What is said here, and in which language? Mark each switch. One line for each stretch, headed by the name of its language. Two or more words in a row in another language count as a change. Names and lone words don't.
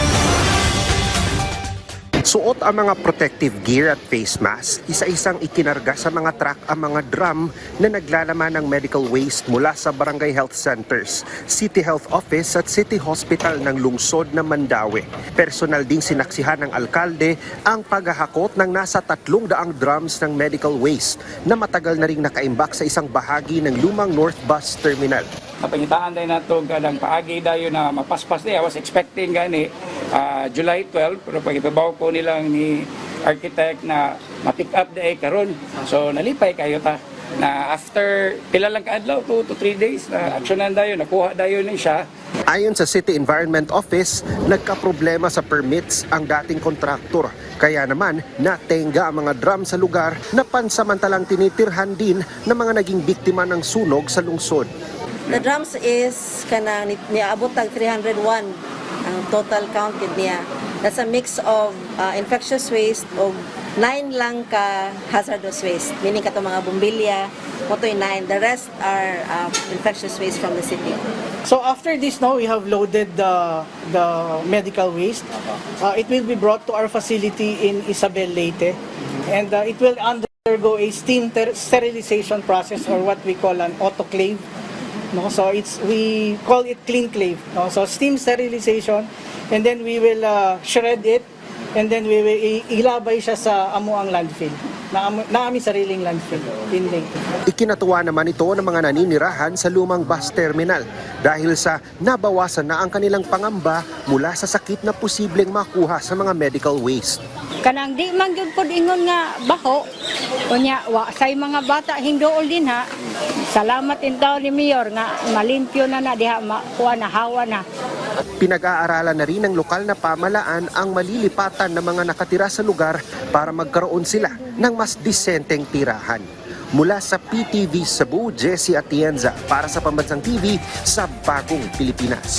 Filipino: Suot ang mga
English: protective gear
Filipino: at
English: face mask,
Filipino: isa-isang ikinarga sa mga truck ang mga drum na naglalaman ng
English: medical waste
Filipino: mula sa barangay
English: health centers, city health office
Filipino: at
English: city hospital
Filipino: ng lungsod ng Mandaue. Personal ding sinaksihan ng alkalde ang paghahakot ng nasa 300 drums ng
English: medical waste
Filipino: na matagal na ring nakaimbak sa isang bahagi ng lumang North Bus Terminal.
Cebuano: Pangitaan tayo na ito kadang paagi dayo na mapaspas niya.
English: I was expecting
Cebuano: gani July 12 pero pag ipabaw po nilang ni architect na ma-pick up day karon. So nalipay kayo ta na after pila lang kaadlaw
English: 2 to 3 days
Cebuano: na aksyonan dayo nakuha dayo ni siya.
Filipino: Ayon sa City Environment Office, nagkaproblema sa permits ang dating kontraktor. Kaya naman, natenga ang mga drum sa lugar na pansamantalang tinitirhan din ng mga naging biktima ng sunog sa lungsod.
English: The drums is
Cebuano: kanang niabot tag 301 ang
English: total counted
Cebuano: niya.
English: That's a mix of infectious waste o 9
Cebuano: lang ka
English: hazardous waste.
Cebuano: Meaning kato mga bumbilya, motoy 9.
English: The rest are infectious waste from the city. So after this now, we have loaded the medical waste. It will be brought to our facility in Isabel Leyte, and it will undergo a steam sterilization process or what we call an autoclave. No, so we call it cleanclave. No, so steam sterilization, and then we will shred it, and then we will
Cebuano: ilabay siya sa amuang
English: landfill.
Filipino: Na aming sariling landfill in Leyte. Ikinatuwa naman ito ng mga naninirahan sa lumang bus terminal dahil sa nabawasan na ang kanilang pangamba mula sa sakit na posibleng makuha sa mga
English: medical waste.
Cebuano: Kanang di man gyud pod ingon nga baho unya wa say mga bata hingdool din ha. Salamat intaw ni Mayor nga malimpyo na diha makuha na hawa na.
Filipino: Pinag-aaralan na rin ng lokal na pamalaan ang malilipatan ng mga nakatira sa lugar para magkaroon sila ng mas disenteng tirahan. Mula sa PTV Cebu, Jessie Atienza para sa Pambansang TV sa Bagong Pilipinas.